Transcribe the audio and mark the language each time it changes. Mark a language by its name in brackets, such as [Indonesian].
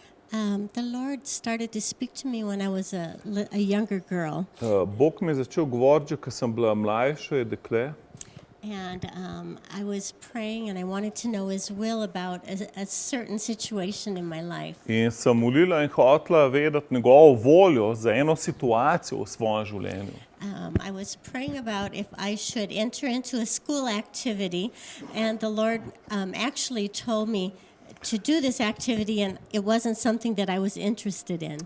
[English] The Lord started to speak to me when I was a younger girl. [Slovenian] Bog mi je začel govoriti, ko sem bila mlajša dekle. [English] And I was praying and I wanted to know His will about a certain situation in my life. [Slovenian] In sem molila in hotela vedeti njegovo voljo za eno situacijo v svojem življenju. [English] I was praying about if I should enter into a school activity, and the Lord actually told me to do this activity, and it wasn't something that I was interested in.